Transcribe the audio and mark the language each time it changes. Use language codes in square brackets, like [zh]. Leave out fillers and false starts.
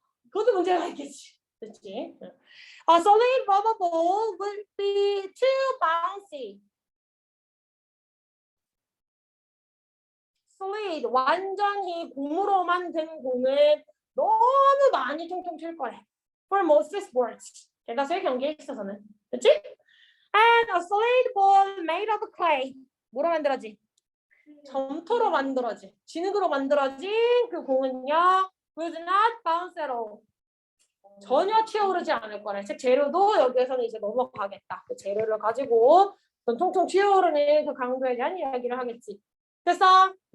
[ko] 그것도 문제가 있겠지. 됐지? [en] A solid rubber ball will be too bouncy. [ko] solid, 완전히 고무로 만든 공은 너무 많이 통통 튈 거래. [en] For most sports. [ko] 대다수의 경기에 있어서는. 그치? [en] And a solid ball made of clay. [ko] 뭐로 만들어지? 점토로 만들어지. 진흙으로 만들어진 그 공은요. [en] Would not bounce at all. [ko] 전혀 튀어오르지 않을 거래. 즉 재료도 여기에서는 이제 넘어가겠다. 그 재료를 가지고 통통 튀어오르는 그 강도에 대한 이야기를 하겠지. 됐어?